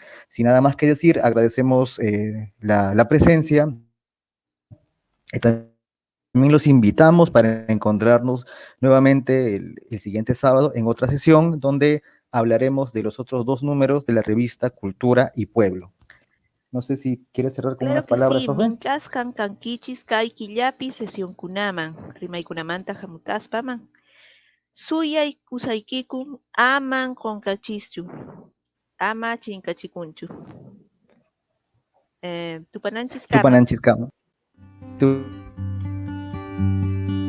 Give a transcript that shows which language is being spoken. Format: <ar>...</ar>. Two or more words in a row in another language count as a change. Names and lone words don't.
<es>Sin nada más que decir, agradecemos la presencia y también los invitamos para encontrarnos nuevamente el siguiente sábado en otra sesión donde hablaremos de los otros dos números de la revista Cultura y Pueblo. No sé si quieres cerrar con Claro unas que palabras, sí, Sofe.</es> <qu>minkaskan kankichis kay killapi sesión kunaman, rimaykunamanta hamutaspaman. Suyay kusaykikum aman konkachischu, ama chinkachikunchu. Tupananchis kama. Tupananchis Kama. Tu</qu>